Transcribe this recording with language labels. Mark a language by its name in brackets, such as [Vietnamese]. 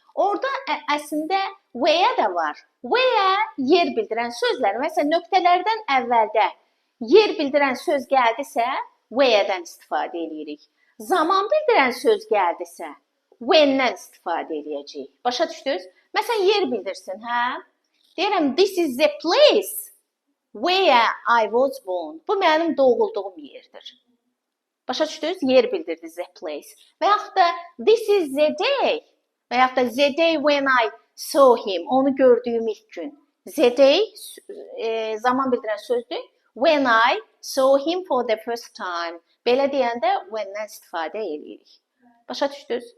[Azerbaijani] Orada əslində where də var. Where yer bildirən sözlər, məsələn nöqtələrdən əvvəldə yer bildirən söz gəldisə, where-dən istifadə edirik. Zaman bildirən söz gəldisə, when-dən istifadə edəcəyik. Başa düşdünüz? Məsələn, yer bildirsin, hə? Deyirəm, [English] this is the place where I was born. [Azerbaijani] Bu mənim doğulduğum yerdir. Başa düşdünüz? Yer bildirdi the place. Və yaxud da [English] this is the day. [Azerbaijani] Və yaxud da [English] the day when I saw him. [Azerbaijani] Onu gördüyüm ilk gün. The day zaman bildirən sözdür. [English] When I saw him for the first time. [Azerbaijani] Belə deyəndə when-dən istifadə edirik. Başa düşdünüz?